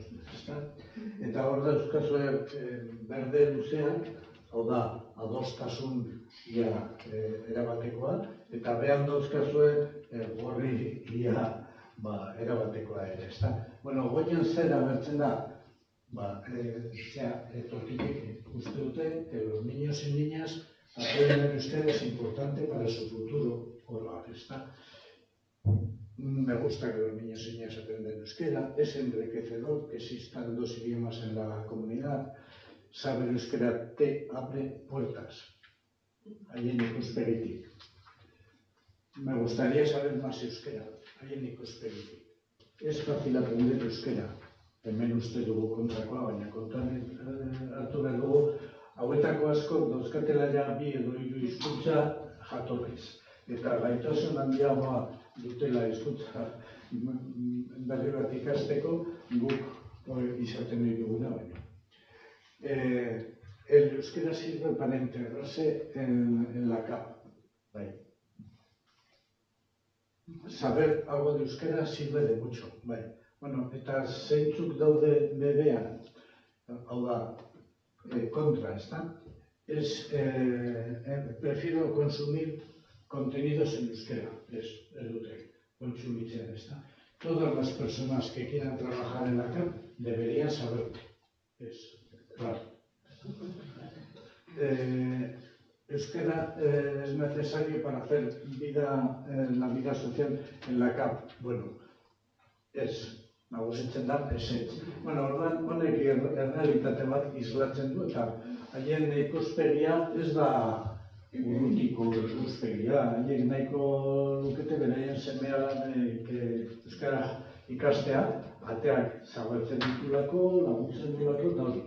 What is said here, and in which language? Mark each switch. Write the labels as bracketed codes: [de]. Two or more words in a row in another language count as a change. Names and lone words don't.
[eu] Eta hor da euskazue berde luzean, hau da, adostasun erabatekoa, eta behan dauzkazue gorri erabatekoa ere, ezta? Goian zer agertzen da, etorkinek uste dute [es] que los niños y niñas aprenden euskera es importante para su futuro oral, ¿está? Me gusta que los niños y niñas aprendan euskera, es enriquecedor que existan 2 idiomas en la comunidad. Saber euskera te abre puertas, [eu] haien ikuspegitik. [es] Me gustaría saber más euskera, [eu] haien ikuspegitik. [es] Es fácil aprender euskera, [eu] hemen uste dugu kontrakoa, baina kontuan hartu behar dugu, hauetako asko dauzkatela ja 2 edo 3 hizkuntza jatorriz. Eta gaitasun handiagoa dutela hizkuntza berri bat ikasteko guk izaten dituguna baina. [es] El euskera sirve para integrarse en la CAP. Saber algo de euskera sirve de mucho. [eu] Eta zeintzuk daude bebean, hau da, kontra, ezta? [es] Prefiero consumir contenidos en euskera, [eu] ez dute kontsumitzen, ezta? [es] Todas las personas que quieran trabajar en la CAP deberían saberlo. Claro. Euskera es necesario para hacer la vida social en la CAP. [eu] Bueno, nagusitzen da, ez. Orduan, honek errealitate bat islatzen du, eta haien ikuspegia ez da urrutiko ikuspegia. Haiek nahiko lukete beraien seme-alabek euskara ikastea, ateak zabaltzen ditulako, laguntzen ditulako, eta hori.